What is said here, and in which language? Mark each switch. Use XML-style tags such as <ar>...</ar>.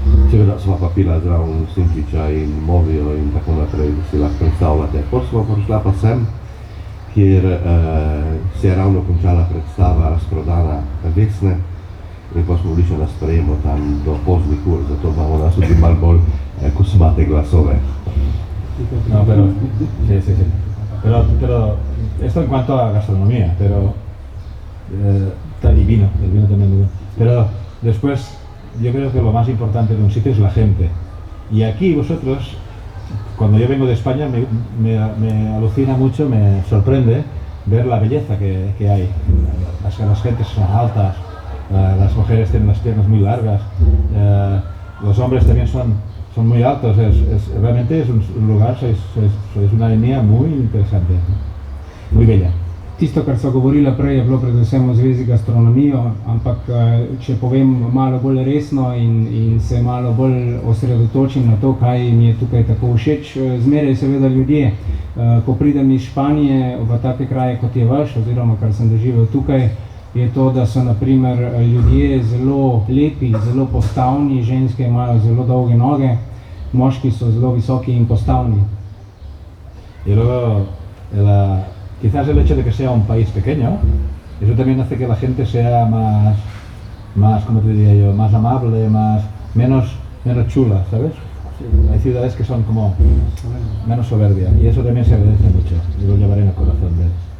<sl>Seveda sva pa pila zraven Simčiča in Movijo in tako naprej, da si lahko predstavljate. Potem sva prišla pa sem, kjer se je ravno končala predstava razprodana Vesne in pa smo bili še na sprejemu tam do poznih ur, zato imamo nas tudi malo bolj kosmate glasove.</sl> <es>No, pero, sí. Pero esto en cuanto a gastronomía, pero está divino, el vino también muy bueno. Pero después, yo creo que lo más importante de un sitio es la gente. Y aquí vosotros, cuando yo vengo de España, me alucina mucho, me sorprende ver la belleza que hay. Las gentes son altas, las mujeres tienen las piernas muy largas, los hombres también son muy altos, realmente es un lugar, sois una etnia muy interesante, muy bella.</es> <sl>Tisto, kar so govorila prej, je bilo predvsem v zvezi z gastronomijo, ampak če povem malo bolj resno in se malo bolj osredotočim na to, kaj mi je tukaj tako všeč, zmeraj seveda ljudje, ko pridem iz Španije v take kraje kot je vaš, oziroma kar sem doživel tukaj, je to, da so na primer ljudje zelo lepi, zelo postavni, ženske imajo zelo dolge noge, moški so zelo visoki in postavni.</sl> <es>Y luego, quizás el hecho de que sea un país pequeño, eso también hace que la gente sea más, ¿cómo te diría yo?, más amable, menos chula, ¿sabes? Hay ciudades que son como menos soberbia y eso también se agradece mucho, y lo llevaré en el corazón de él.</es>